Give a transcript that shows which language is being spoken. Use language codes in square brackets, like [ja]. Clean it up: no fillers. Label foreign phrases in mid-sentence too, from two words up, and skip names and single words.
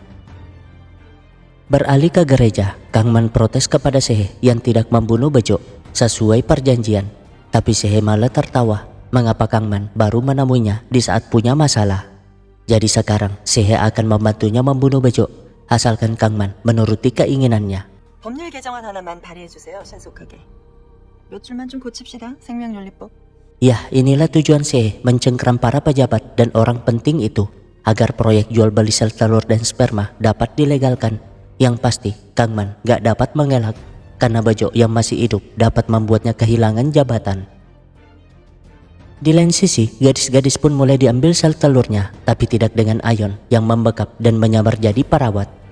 [id] Beralih ke gereja, Kang Man protes kepada Sehe yang tidak membunuh Bejo sesuai perjanjian. Tapi Sehe malah tertawa mengapa Kang Man baru menemuinya di saat punya masalah. Jadi sekarang Sehe akan membantunya membunuh Bejo asalkan Kang Man menuruti keinginannya. [ko] 법률 개정안 하나만 발의해주세요, 신속하게. 몇 줄만 좀 고칩시다, 생명윤리법. [id] Ya, inilah tujuan Sehe mencengkram para pejabat dan orang penting itu agar proyek jual beli sel telur dan sperma dapat dilegalkan. Yang pasti Kang Man gak dapat mengelak karena Bejo yang masih hidup dapat membuatnya kehilangan jabatan. Di lain sisi, gadis-gadis pun mulai diambil sel telurnya, tapi tidak dengan Ayon yang membekap dan menyamar jadi perawat.